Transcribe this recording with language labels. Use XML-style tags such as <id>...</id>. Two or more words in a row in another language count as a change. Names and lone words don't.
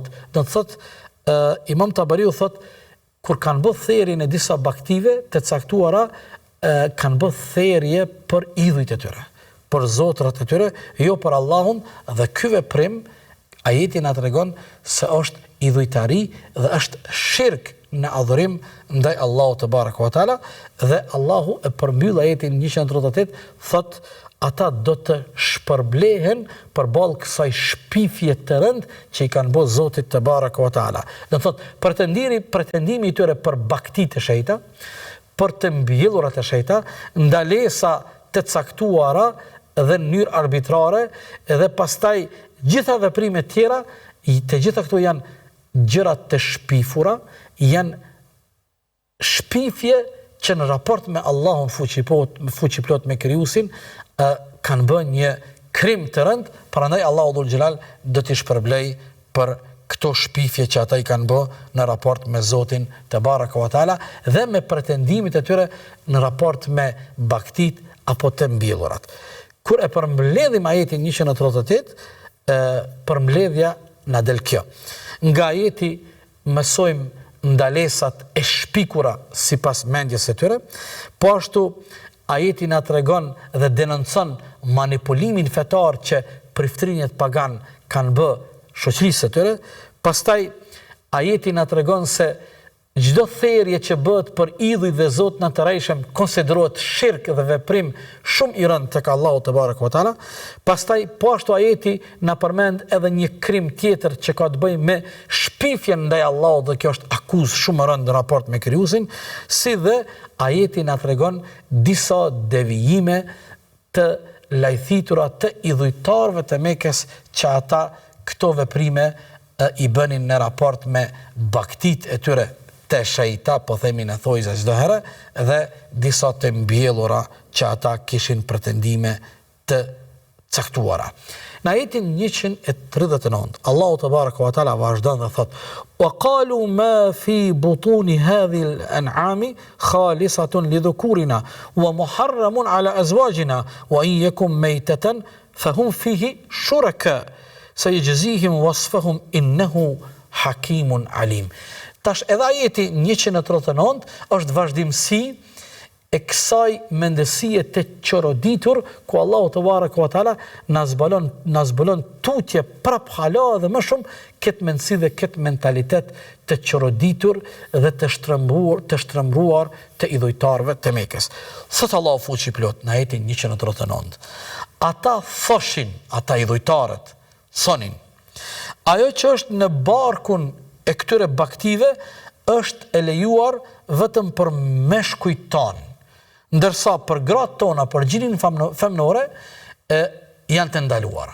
<sq>Do të thot Imam Tabariu thot kur kanë bë therrjen e disa baktive të caktuara kanë bë therrje për idhujt e tyre, për zotrat e tyre, jo për Allahun, dhe ky veprim ajeti na tregon se është idhujtari dhe është shirk në adhurim ndaj Allahut</sq> <ar>تبارك وتعالى,</ar> <sq>dhe Allahu e përmbyll ajetin 138 thot ata do të shpërblehen përballë kësaj shpifje të rëndë që i kanë bërë Zotit</sq> <ar>تبارك وتعالى.</ar> <sq>Do thot pretendimi i tyre për bakti të shejta, për të mbjellurat e shejta, ndalesa të caktuara dhe në mënyrë arbitrare, dhe pastaj gjitha veprimet tjera, të gjitha këto janë gjëra të shpifura, janë shpifje që në raport me Allahun fuqiplot me krijuesin kanë bën një krim të rënd, prandaj Allahu</sq> <ar>ذو الجلال</ar> <sq>do t'i shpërblej për këto shpifje që ata i kanë bë në raport me Zotin</sq> <ar>تبارك وتعالى</ar> <sq>dhe me pretendimet e tyre në raport me baktit apo të mbjellurat. Kur e përmbledhim ajetin 138, përmbledhja na del kjo. Nga ajeti mësojmë ndalesat e shpikura sipas mendjes së tyre, po ashtu ajeti na tregon dhe denoncon manipulimin fetar që priftrinjet pagan kanë bë shoqërisë së tyre. Pastaj ajeti na tregon se çdo therrje që bëhet për idhuj dhe Zotin e Tërëjshëm konsiderohet shirk dhe veprim shumë i rëndë tek Allahu</sq> <ar>تبارك وتعالى.</ar> <sq>Pastaj po ashtu ajeti na përmend edhe një krim tjetër që ka të bëjë me shpifjen ndaj Allahut, dhe kjo është akuzë shumë e rëndë në raport me krijuesin, si dhe ajeti na tregon disa devijime të lajthitura të idhujtarëve të Mekës që ata këto veprime i bënin në raport me baktit e tyre të shejta, po themi në thojza çdo herë, dhe disa të mbjellura që ata kishin pretendime të caktuara. Në ajetin 139, Allahu</sq> <ar>تبارك وتعالى</ar> <sq>vazhdon dhe thot:</sq> <ar>"وقالوا ما في بطون هذه الأنعام خالصة لذكورنا ومحرم على أزواجنا وإن يكن ميتة فهم فيه شركاء سيجزيهم وصفهم إنه حكيم عليم."</ar> <sq>Tash edhe ajeti 139 është vazhdimsi e kësaj mendësie të qoroditur, ku Allahu</sq> <ar>تبارك وتعالى</ar> <sq>na zbulon tutje prap hala dhe më shumë këtë mendësi dhe këtë mentalitet të qoroditur dhe të shtrembruar të idhujtarëve të Mekës. Thot Allahu fuqiplot në ajetin 139. Ata thoshin, ata idhujtarët thonin, ajo që është në barkun e këtyre baktive është e lejuar vetëm për meshkujt tonë, ndërsa për gratë tona, për gjinin femnore, janë të ndaluara.</sq>